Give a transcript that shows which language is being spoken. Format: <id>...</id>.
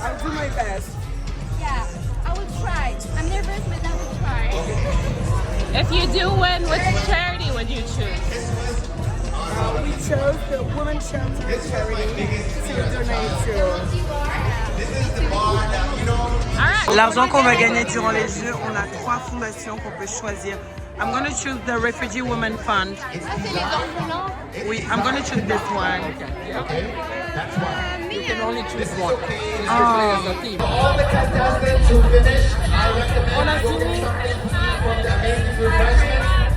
<en>I'll do my best. Yeah, I will try. I'm nervous, but I will try. If you do win, which charity would you choose? We chose the Women's Shelter charity to donate to. All right.</en> <fr>L'argent qu'on va gagner durant les jeux, on a 3 fondations qu'on peut choisir</fr> <en>I'm gonna choose the Refugee Women Fund.</en> <fr>Ah, c'est les orphelins.</fr> <en>Oui, I'm gonna choose this one. You can only choose one. You Ah. should play as a team. All the contestants to finish, I recommend</en> <fr>On a</fr> <en>you go</en> <fr>fini.</fr> <en>from the amazing refreshments.</en>